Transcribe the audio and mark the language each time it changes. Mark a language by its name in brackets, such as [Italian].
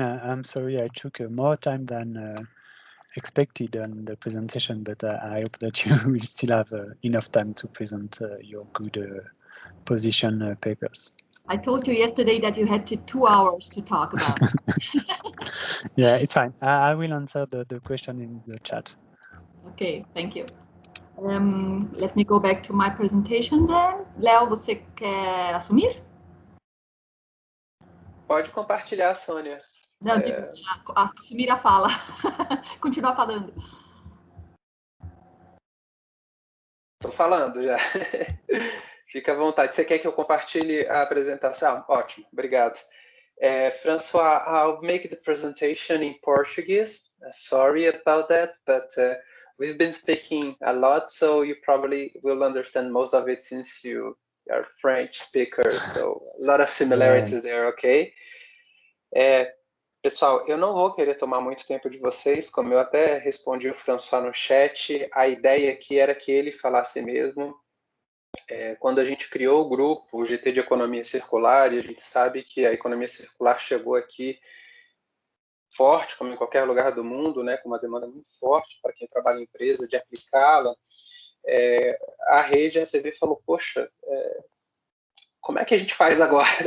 [English] I'm sorry I took more time than expected on the presentation, but I hope that you will still have enough time to present your good position papers. I told you yesterday that you had 2 hours to talk about. Yeah, it's fine. I will answer the question in the chat. Okay, thank you. Let me go back to my presentation then. [Portuguese] Léo, você quer assumir? Pode compartilhar, Sônia. Não, digo, assumir a fala. Continuar falando. Estou falando já. Fica à vontade. Você quer que eu compartilhe a apresentação? Ótimo, obrigado. [English] François, I'll make the presentation in Portuguese. Sorry about that, but we've been speaking a lot, so you probably will understand most of it since you are French speaker, so a lot of similarities there, okay? [Portuguese] Pessoal, eu não vou querer tomar muito tempo de vocês, como eu até respondi o François no chat, a ideia aqui era que ele falasse mesmo. Quando a gente criou o grupo, o GT de Economia Circular, e a gente sabe que a economia circular chegou aqui forte, como em qualquer lugar do mundo, né, com uma demanda muito forte para quem trabalha em empresa, de aplicá-la, a Rede ACV falou, poxa, como é que a gente faz agora?